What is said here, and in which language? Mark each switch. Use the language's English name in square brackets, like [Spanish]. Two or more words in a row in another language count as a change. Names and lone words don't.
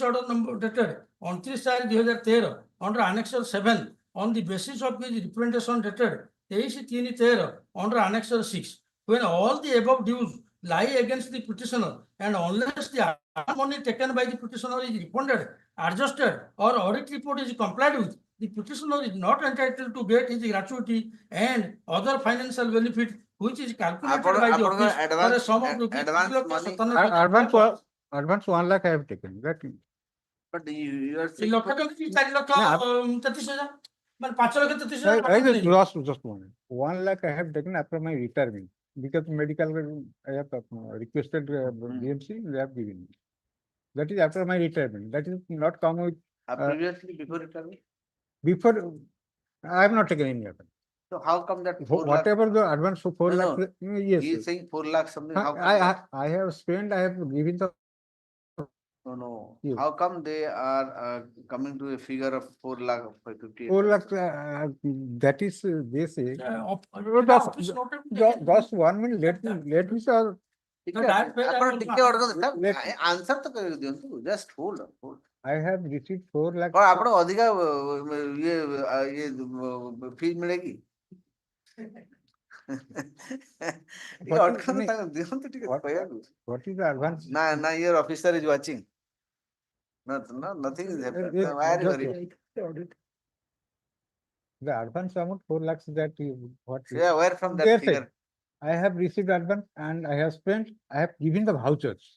[English] order number dated 29/2013 under annexer 7 on the basis of his representation dated 23/13 under annexer 6 when all the above dues lie against the petitioner and unless the money taken by the petitioner is refunded, adjusted or audit report is complied with, the petitioner is not entitled to get his gratuity and other financial benefit which is calculated by the office for a sum of rupees advance 1 lakh I have taken that but you are saying [Odia] ଲକ୍ଷ ଟଙ୍କା 4,33,000 ମାନେ 5,33,000 [English] I just one 1 lakh I have taken after my retirement because medical I have requested BMC they have given me that is after my retirement that is not come with previously before retirement before I have not taken any advance. So how come that whatever the advance for 4 lakh yes he is saying 4 lakh something how come I have spent I have given the no yes. How come they are coming to a figure of 4 lakh 4 lakh that is they say just 1 minute let me sir [Odia] ଆପଣ ଟିକେ answer ତ କରି ଦିଅନ୍ତୁ [English] just hold I have received 4 lakh [Odia] କଣ ଆପଣ ଅଧିକା ଇଏ ଫି ମିଳେକି ଟିକେ ଅଟକନ୍ତୁ ତାଙ୍କୁ ଦିଅନ୍ତୁ ଟିକେ କହିବାକୁ [English] what is the advance ନା your officer is watching no nothing is happening why are you worried the advance amount 4 lakhs that you what yeah where from that figure I have received advance and I have spent, I have given the vouchers.